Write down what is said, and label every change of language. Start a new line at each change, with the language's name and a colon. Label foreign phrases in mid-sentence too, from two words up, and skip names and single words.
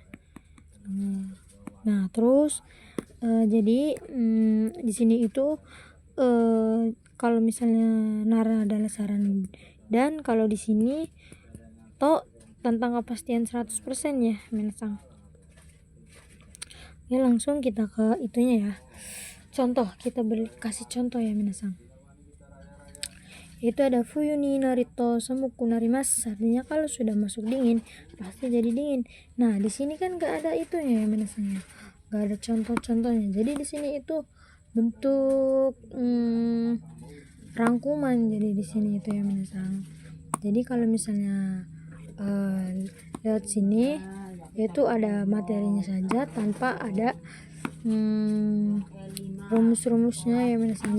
Indonesian: Nah, terus jadi di sini itu kalau misalnya nara adalah saran, dan kalau di sini to tentang kepastian 100% ya minasan. Ya, langsung kita ke itunya ya. Contoh, kita kasih contoh ya minasan. Itu ada
Japanese: 冬になると寒くなります,
Indonesian: artinya kalau sudah masuk dingin pasti jadi dingin. Nah, di sini kan gak ada itunya ya minasan ya. Gak ada contoh-contohnya. Jadi di sini itu bentuk rangkuman. Jadi di sini itu ya minasan. Jadi kalau misalnya lewat sini itu ada materinya saja tanpa ada rumus-rumusnya ya minasan.